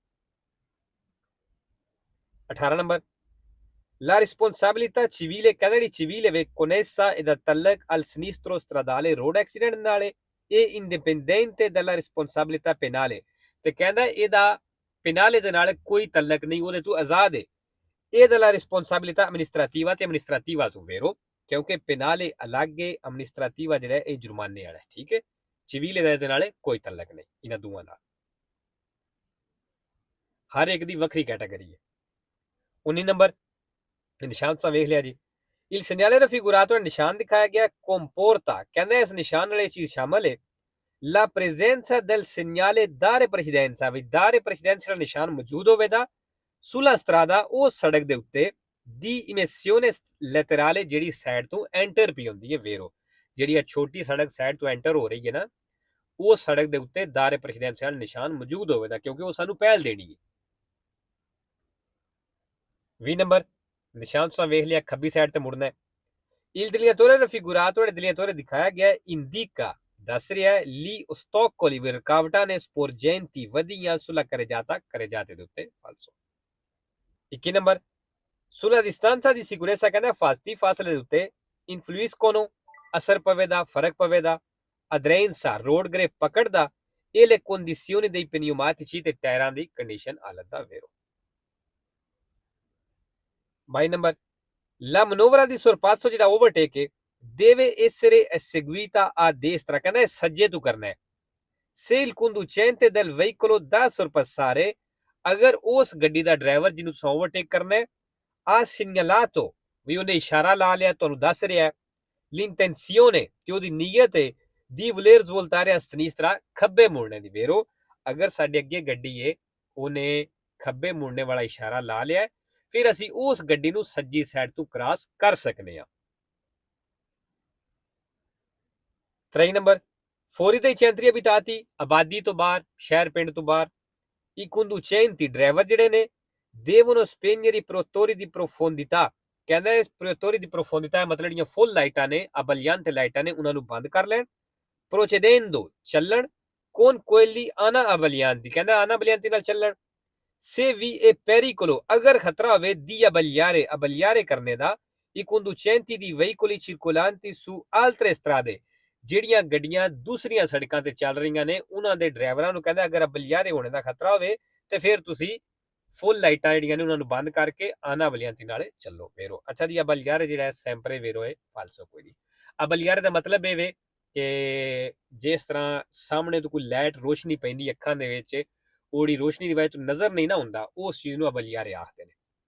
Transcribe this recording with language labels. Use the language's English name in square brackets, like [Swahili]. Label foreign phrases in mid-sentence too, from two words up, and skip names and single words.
[Punjabi] 18 ਨੰਬਰ, [Italian] la responsabilità civile, [Punjabi] ਕਹਿੰਦਾ ਜਿਹੜੀ [Italian] civile ਵੇ connessa e da talak al sinistro stradale [English] road accident [Italian] ਨਾਲ è indipendente dalla responsabilità penale, [Punjabi] ਤੇ ਕਹਿੰਦਾ ਇਹਦਾ penale ਦੇ ਨਾਲ ਕੋਈ ਤਲਕ ਨਹੀਂ, ਉਹਦੇ ਤੋਂ ਆਜ਼ਾਦ ਹੈ। [Italian] ਇਹ dalla responsabilità amministrativa, [Punjabi] ਤੇ amministrativa ਤੋਂ vero, ਕਿਉਂਕਿ penale ਅਲੱਗ ਹੈ, amministrativa ਜਿਹੜਾ ਇਹ ਜੁਰਮਾਨੇ ਵਾਲਾ ਹੈ, ਠੀਕ ਹੈ। civile ਦਾ ਇਹਦੇ ਨਾਲ ਕੋਈ ਤਲਕ ਨਹੀਂ, ਇਹਨਾਂ ਦੋਵਾਂ ਨਾਲ, ਹਰ ਇੱਕ ਦੀ ਵੱਖਰੀ ਕੈਟਾਗਰੀ ਹੈ। 19 ਨੰਬਰ, ਨਿਸ਼ਾਨ ਤੁਸੀਂ ਵੇਖ ਲਿਆ ਜੀ। [Italian] il segnale raffigurato, [Punjabi] ਨਿਸ਼ਾਨ ਦਿਖਾਇਆ ਗਿਆ, comporta, ਕਹਿੰਦਾ ਇਸ ਨਿਸ਼ਾਨ ਨਾਲ ਇਹ ਚੀਜ਼ ਸ਼ਾਮਲ ਹੈ, [Italian] la presenza del segnale dare precedenza, ਵੀ dare precedenza [Punjabi] ਦਾ ਨਿਸ਼ਾਨ ਮੌਜੂਦ ਹੋਵੇਗਾ [Italian] sulla strada, [Punjabi] ਉਹ ਸੜਕ ਦੇ ਉੱਤੇ, [Italian] di emissione laterale, [Punjabi] ਜਿਹੜੀ ਸਾਈਡ ਤੋਂ ਐਂਟਰ ਪਈ ਹੁੰਦੀ ਹੈ vero, ਜਿਹੜੀ ਆ ਛੋਟੀ ਸੜਕ ਸਾਈਡ ਤੋਂ ਐਂਟਰ ਹੋ ਰਹੀ ਹੈ ਨਾ, ਉਹ ਸੜਕ ਦੇ ਉੱਤੇ [Italian] dare precedenza [Punjabi] ਦਾ ਨਿਸ਼ਾਨ ਮੌਜੂਦ ਹੋਵੇਗਾ, ਕਿਉਂਕਿ ਉਹ ਸਾਨੂੰ ਪਹਿਲ ਦੇਣੀ ਹੈ। 20 ਨੰਬਰ, ਨਿਸ਼ਾਨ ਤੁਸੀਂ ਵੇਖ ਲਿਆ, ਖੱਬੀ ਸਾਈਡ ਤੇ ਮੁੜਨਾ ਹੈ। [Italian] il dilatore raffigurato, dilatore [Punjabi] ਦਿਖਾਇਆ ਗਿਆ, [Italian] indica, [Punjabi] ਦੱਸ ਰਿਹਾ ਹੈ, [Italian] gli ostacoli, [Punjabi] ਵੀ ਰੁਕਾਵਟਾਂ ਨੇ, sporgenti, ਵਧੀਆਂ, [Italian] sulla carreggiata [Punjabi] ਦੇ ਉੱਤੇ falso। 21 ਨੰਬਰ, [Italian] sulla distanza di sicurezza, [Punjabi] ਕਹਿੰਦਾ ਫਾਸਲੇ ਦੇ ਉੱਤੇ, influiscono, ਅਸਰ ਪਵੇਗਾ, ਫਰਕ ਪਵੇਗਾ, adrenza, [English] road grip, [Punjabi] ਪਕੜਦਾ, [Italian] e le condizioni dei pneumatici, [Punjabi] ਤੇ ਟਾਇਰਾਂ ਦੀ ਕੰਡੀਸ਼ਨ ਹਾਲਤ ਦਾ vero। 22 ਨੰਬਰ, [Italian] la manovra di sorpasso, [Punjabi] ਜਿਹੜਾ ਓਵਰਟੇਕ ਹੈ, [Italian] deve essere eseguita a destra, [Punjabi] ਕਹਿੰਦਾ ਸੱਜੇ ਤੋਂ ਕਰਨਾ ਹੈ, [Italian] se il conducente del veicolo da sorpassare, [Punjabi] ਅਗਰ ਉਸ ਗੱਡੀ ਦਾ ਡਰਾਈਵਰ ਜਿਹਨੂੰ ਤੁਸੀਂ ਓਵਰਟੇਕ ਕਰਨਾ ਹੈ, [Italian] ha segnalato, [Punjabi] ਵੀ ਉਹਨੇ ਇਸ਼ਾਰਾ ਲਾ ਲਿਆ, ਤੁਹਾਨੂੰ ਦੱਸ ਰਿਹਾ ਹੈ, l'intenzione, ਕਿ ਉਹਦੀ ਨੀਅਤ ਹੈ, [Italian] di voler svoltare a sinistra, [Punjabi] ਖੱਬੇ ਮੁੜਨੇ ਦੀ vero, ਅਗਰ ਸਾਡੇ ਅੱਗੇ ਗੱਡੀ ਹੈ, ਉਹਨੇ ਖੱਬੇ ਮੁੜਨੇ ਵਾਲਾ ਇਸ਼ਾਰਾ ਲਾ ਲਿਆ, ਫਿਰ ਅਸੀਂ ਉਸ ਗੱਡੀ ਨੂੰ ਸੱਜੀ ਸਾਈਡ ਤੋਂ ਕ੍ਰਾਸ ਕਰ ਸਕਦੇ ਹਾਂ। 23 ਨੰਬਰ, [Italian] fuori dai centri abitati, [Punjabi] ਆਬਾਦੀ ਤੋਂ ਬਾਹਰ, ਸ਼ਹਿਰ ਪਿੰਡ ਤੋਂ ਬਾਹਰ, [Italian] i conducenti, [Punjabi] ਡਰਾਈਵਰ ਜਿਹੜੇ ਨੇ, [Italian] devono spegnere i proiettori di profondità, [Punjabi] ਕਹਿੰਦਾ ਇਸ [Italian] proiettori di profondità [Punjabi] ਮਤਲਬ ਜਿਹੜੀਆਂ ਫੁੱਲ ਲਾਈਟਾਂ ਨੇ, abbagliante ਲਾਈਟਾਂ ਨੇ, ਉਹਨਾਂ ਨੂੰ ਬੰਦ ਕਰ ਲੈਣ, procedendo, ਚੱਲਣ, [Italian] con quelli ana abbaglianti, [Punjabi] ਕਹਿੰਦਾ [Italian] ana abbaglianti [Punjabi] ਨਾਲ ਚੱਲਣ, [Italian] se vi è pericolo, [Punjabi] ਅਗਰ ਖਤਰਾ ਹੋਵੇ, di abbagliare ਕਰਨੇ ਦਾ, [Italian] i conducenti di veicoli circolanti su altre strade, [Punjabi] ਜਿਹੜੀਆਂ ਗੱਡੀਆਂ ਦੂਸਰੀਆਂ ਸੜਕਾਂ ਤੇ ਚੱਲ ਰਹੀਆਂ ਨੇ ਉਹਨਾਂ ਦੇ ਡਰਾਈਵਰਾਂ ਨੂੰ ਕਹਿੰਦਾ ਅਗਰ ਬਲਿਆਰੇ ਹੋਣੇ ਦਾ ਖਤਰਾ ਹੋਵੇ ਤੇ ਫਿਰ ਤੁਸੀਂ ਫੁੱਲ ਲਾਈਟਾਂ ਜਿਹੜੀਆਂ ਨੇ ਉਹਨਾਂ ਨੂੰ ਬੰਦ ਕਰਕੇ ਆਣਾ ਵਾਲੀਆਂ ਤੇ ਨਾਲੇ ਚੱਲੋ ਫੇਰੋ। ਅੱਛਾ ਜੀ, ਬਲਿਆਰੇ ਜਿਹੜਾ [Italian] sempre vero [Punjabi] ਹੈ ਫਾਲਸੋ ਕੋਈ ਨਹੀਂ। ਬਲਿਆਰੇ ਦਾ ਮਤਲਬ ਇਹ ਵੇ ਕਿ ਜਿਸ ਤਰ੍ਹਾਂ ਸਾਹਮਣੇ ਤੋਂ ਕੋਈ ਲਾਈਟ ਰੋਸ਼ਨੀ ਪੈਂਦੀ ਅੱਖਾਂ ਦੇ ਵਿੱਚ ਉਹਦੀ ਰੋਸ਼ਨੀ ਦੀ ਵਜ੍ਹਾ ਤੋਂ ਨਜ਼ਰ ਨਹੀਂ ਨਾ ਹੁੰਦਾ, ਉਸ ਚੀਜ਼ ਨੂੰ ਬਲਿਆਰੇ ਆਖਦੇ ਨੇ।